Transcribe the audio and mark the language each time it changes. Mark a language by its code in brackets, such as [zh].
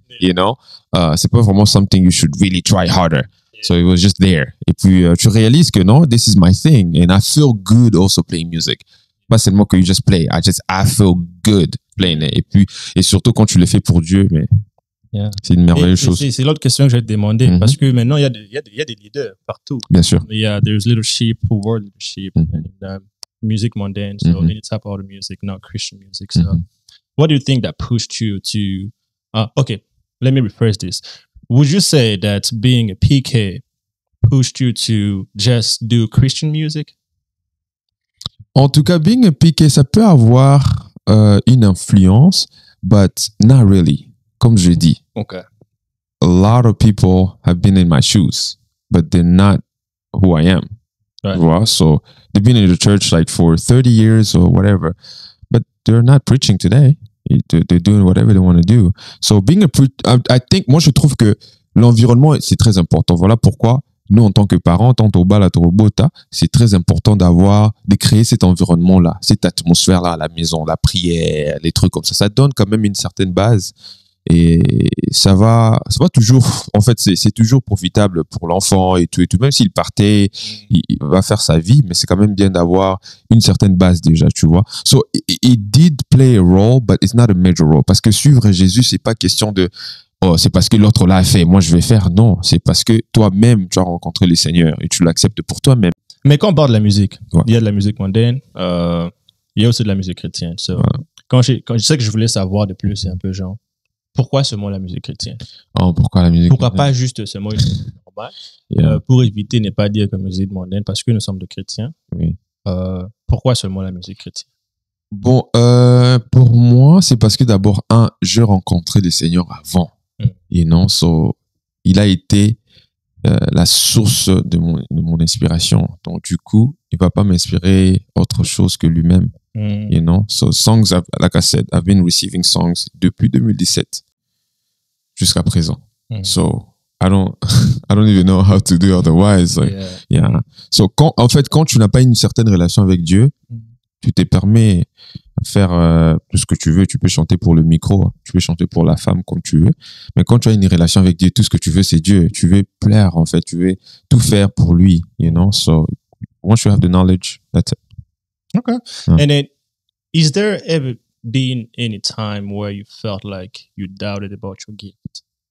[en] You know? [fr] C'est pas vraiment [en] something you should really try harder. So it was just there. [fr] Et puis, tu réalises que non, [en] this is my thing. And I feel good also playing music. [fr] Pas seulement que [en] you just play. I feel good playing it. [fr] Et surtout quand tu le fais pour Dieu, mais c'est une merveilleuse chose. C'est l'autre question que je vais te demander. Parce que maintenant, il y a des leaders partout. Bien sûr. [en] There's leadership, world leadership, and music mondaine, so any type of music, not Christian music. So, what do you think that pushed you to, okay, let me rephrase this. Would you say that being a PK pushed you to just do Christian music? [fr] En tout cas, [en] being a PK, [fr] ça peut avoir une influence, [en] but not really. [fr] Comme je dis. Okay. [en] A lot of people have been in my shoes, but they're not who I am. Right. Well, so they've been in the church like for 30 years or whatever, but they're not preaching today. They're doing whatever they want to do. So being I think, [fr] moi je trouve que l'environnement, c'est très important. Voilà pourquoi nous, en tant que parents, tant au bal, au bota, c'est très important de créer cet environnement-là, cette atmosphère-là à la maison, la prière, les trucs comme ça. Ça donne quand même une certaine base. Et ça va toujours, en fait, c'est toujours profitable pour l'enfant et tout. Même s'il partait, il va faire sa vie, mais c'est quand même bien d'avoir une certaine base déjà, tu vois. [en] So, it did play a role, but it's not a major role. [fr] Parce que suivre Jésus, c'est pas question de, c'est parce que l'autre l'a fait, moi je vais faire. Non, c'est parce que toi-même, tu as rencontré le Seigneur et tu l'acceptes pour toi-même. Mais quand on parle de la musique, il y a de la musique mondaine, il y a aussi de la musique chrétienne. So, quand je sais que je voulais savoir de plus, c'est un peu genre, pourquoi seulement la musique chrétienne? Pourquoi la musique Pourquoi pas juste seulement une musique normale? Pour éviter ne pas dire que musique mondaine, parce que nous sommes des chrétiens. Oui. Pourquoi seulement la musique chrétienne? Bon, pour moi, c'est parce que d'abord, je rencontrais le Seigneur avant. Et non, il a été la source de mon inspiration. Donc, du coup, il va pas m'inspirer autre chose que lui-même. [en] You know, so songs, like I said, I've been receiving songs [fr] depuis 2017 jusqu'à présent. [en] So I don't even know how to do otherwise. Like, yeah. [fr] So quand tu n'as pas une certaine relation avec Dieu, tu te permets de faire tout ce que tu veux. Tu peux chanter pour le micro, tu peux chanter pour la femme comme tu veux. Mais quand tu as une relation avec Dieu, tout ce que tu veux, c'est Dieu. Tu veux plaire, en fait. Tu veux tout faire pour lui, [en] you know. So once you have the knowledge, that's it. Okay. And then, is there ever been any time where you felt like you doubted about your gift?